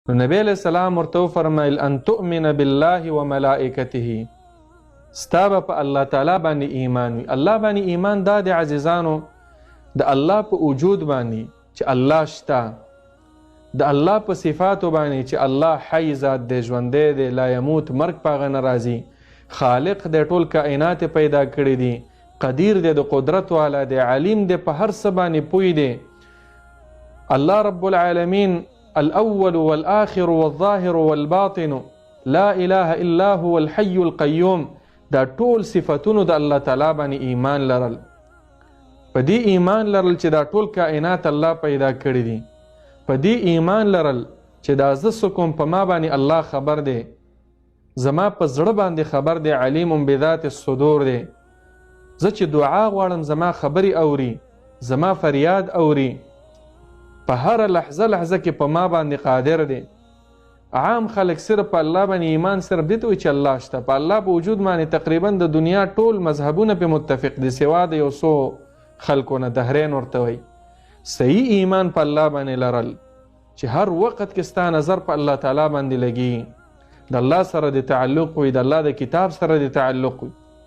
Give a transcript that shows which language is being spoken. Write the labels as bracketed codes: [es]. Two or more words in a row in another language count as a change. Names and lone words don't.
[ps] نو نبی علیہ السلام ورته وفرمیل [ar] ان تؤمن بالله وملائکته، [ps] ستا به په الله تعالی باندې ایمان وي. الله باندې ایمان دا د عزیزانو د الله په وجود باندې چې الله شته، د الله په صفاتو باندې چې الله حی ذات دی، ژوندی دی، [ar] لا یموت، [ps] مرګ په هغه نه راځي، خالق دی، ټول کائنات پیدا کړي دي، قدیر دی، د قدرت والا دی، علیم دی، په هر څه باندې پوی دی. [ar] الله رب العالمین الاول والآخر والظاهر والباطن لا اله الا هو الحي القيوم، [ps] دا ټول صفتونو د الله تعالی باندې ایمان لرل. په دې ایمان لرل چې دا ټول کائنات الله پیدا کړي دي، په دې ایمان لرل چې دا زه څه کوم په ما باندې الله خبر دی، زما په زړه باندې خبر دی، [ar] علیم بذات الصدور [ps] دی، زه چې دعا غواړم زما خبرې اوري، زما فریاد اوري، په هر لحظه لحظه کې په ما باندې قادر دی. عام خلک صرف په الله باندې ایمان صرف دې ته وایي چې الله شته، په الله په وجود باندې تقریبا د دنیا ټول مذهبونه په متفق دي سوا د یو څو خلکو نه، دهرین ورته وایي. صحیح ایمان په الله باندې لرل چې هر وخت کې ستا نظر په الله تعالی باندې لګي، د الله سره د تعلق وي، د الله د کتاب سره د تعلق وي.